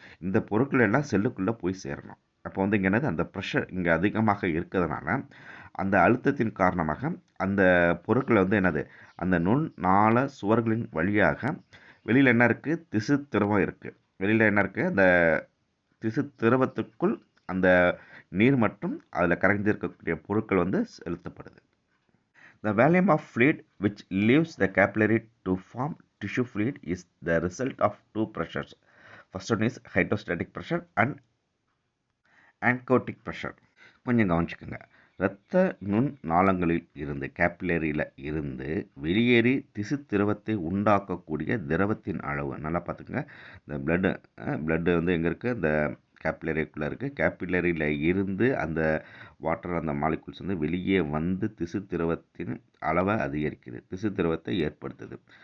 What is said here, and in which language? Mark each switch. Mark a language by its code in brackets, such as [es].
[ta] இந்த பொருட்கள் எல்லாம் செல்லுக்குள்ளே போய் சேரணும். அப்போ இங்கே என்னது, அந்த ப்ரெஷர் இங்கே அதிகமாக இருக்கிறதுனால அந்த அழுத்தத்தின் காரணமாக அந்த பொருட்களை என்னது, அந்த நுண்ணாள சுவர்களின் வழியாக வெளியில் என்ன இருக்குது? திசு திரவம் இருக்குது. வெளியில் என்ன இருக்குது? அந்த திசு திரவத்துக்குள் அந்த நீர் மற்றும் அதில் கரைஞ்சிருக்கக்கூடிய பொருட்கள் செலுத்தப்படுது. [en] The volume of fluid which leaves the capillary to form tissue fluid is the result of two pressures. First one is hydrostatic pressure and ancotic pressure. [ta] கொஞ்சம் கவனிச்சுக்கோங்க. இரத்த நுண் நாளங்களில் இருந்து கேப்பிலரியில் இருந்து வெளியேறி திசு திரவத்தை உண்டாக்கக்கூடிய திரவத்தின் அளவு நல்லா பார்த்துக்கோங்க. இந்த பிளட்டு எங்கே இருக்குது? இந்த கேப்பிலரிக்குள்ளே இருக்குது. கேப்பிலரியில் இருந்து அந்த வாட்டர் அந்த மாலிகுல்ஸ் வெளியே வந்து திசு திரவத்தின் அளவை அதிகரிக்குது, திசு திரவத்தை ஏற்படுத்துது.